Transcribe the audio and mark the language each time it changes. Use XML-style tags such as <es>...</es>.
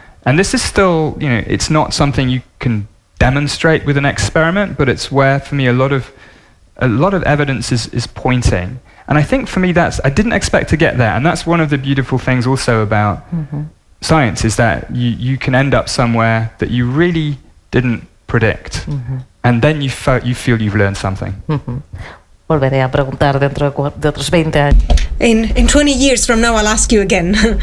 <en>And this is still, it's not something you can demonstrate with an experiment, but it's where, for me, a lot of evidence is pointing. And I think for me I didn't expect to get there, and that's one of the beautiful things also about science, is that you can end up somewhere that you really didn't predict, and then you feel you've learned something.</en> <es>Volveré a preguntar dentro de otros 20 años.</es> <en>In 20 years from now, I'll ask you again.</en>